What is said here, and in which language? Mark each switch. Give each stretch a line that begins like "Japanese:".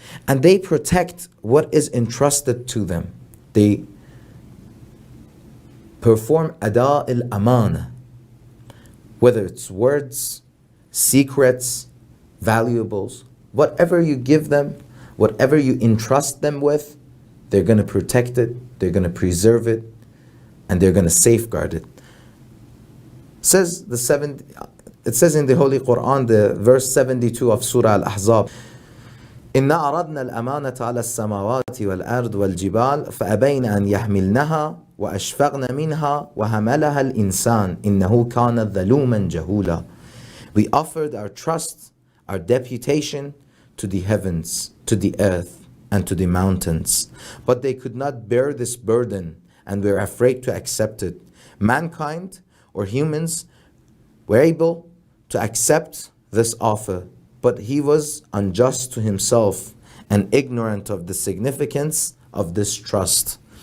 English: And they protect what is entrusted to them. They perform ada al-amana, whether it's words, secrets, valuables, whatever you give them, whatever you entrust them with, they're going to protect it, they're going to preserve it, and they're going to safeguard it. It says in the Holy Quran, the verse 72 of Surah Al-Ahzab,
Arabic: إِنَّا أَرَدْنَا الْأَمَانَةَ عَلَى السَّمَاوَاتِ وَالْأَرْضِ وَالْجِبَالِ فَأَبَيْنَ أَنْ يَحْمِلْنَهَا وَأَشْفَقْنَ مِنْهَا وَحَمَلَهَا الْإِنسَانِ إِنَّهُ كَانَ ظَلُومًا جَهُولًا.
English: We offered our trust, our deputation to the heavens, to the earth, and to the mountains. But they could not bear this burden and were afraid to accept it. Mankind, or humans, were able to accept this offer, but he was unjust to himself and ignorant of the significance of this trust.